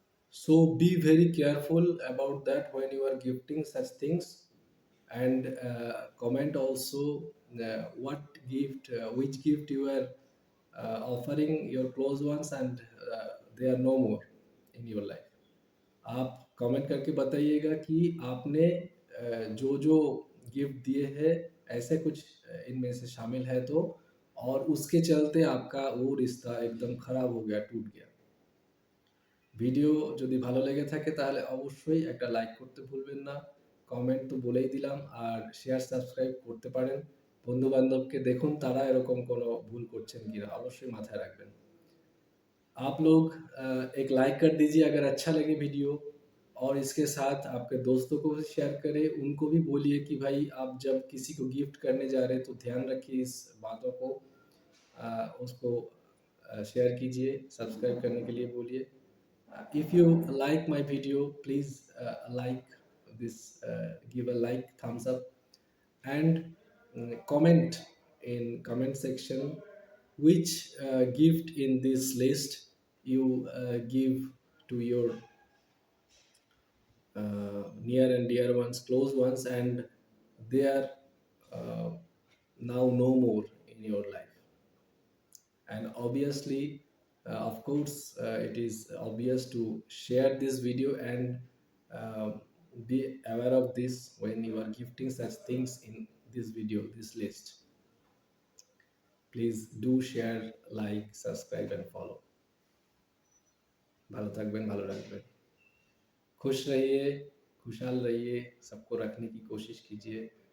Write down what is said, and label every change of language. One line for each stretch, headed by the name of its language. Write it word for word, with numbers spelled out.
English: So be very careful about that when you are gifting such things, and uh, comment also uh, what gift, uh, which gift you are uh, offering your close ones, and uh, they are no more in your life.
Hindi: आप comment करके बताइएगा कि आपने अ, जो जो gift दिए हैं ऐसे कुछ अ, इनमें से शामिल है तो, और उसके चलते आपका वो रिश्ता एकदम खराब हो गया, टूट गया।
Bangla: ভিডিও যদি ভালো লেগে থাকে তাহলে অবশ্যই একটা লাইক করতে ভুলবেন না, কমেন্ট তো বলেই দিলাম, আর শেয়ার সাবস্ক্রাইব করতে পারেন। বন্ধু বান্ধবকে দেখুন তারা এরকম কোনো ভুল করছেন কিনা, অবশ্যই माथा রাখবেন।
Hindi: आप लोग अ, एक लाइक कर दीजिए अगर अच्छा लगे वीडियो, और इसके साथ आपके दोस्तों को भी शेयर करें, उनको भी बोलिए कि भाई आप जब किसी को गिफ्ट करने जा रहे हैं तो ध्यान रखिए इस बातों को। अ, उसको शेयर कीजिए, सब्सक्राइब करने के लिए बोलिए।
English: If you like my video please like this, give a like, thumbs up, and mm, comment in comment section which uh, gift in this list you uh, give to your uh, near and dear ones, close ones, and they are uh, now no more in your life. And obviously, uh, of course, uh, it is obvious to share this video and uh, be aware of this when you are gifting such things in this video, this list. Please do share, like, subscribe, and follow.
Bangla: ভালো থাকবেন, ভালো রাখবেন,
Hindi: खुश रहिए, खुशहाल रहिए, सबको रखने की कोशिश कीजिए।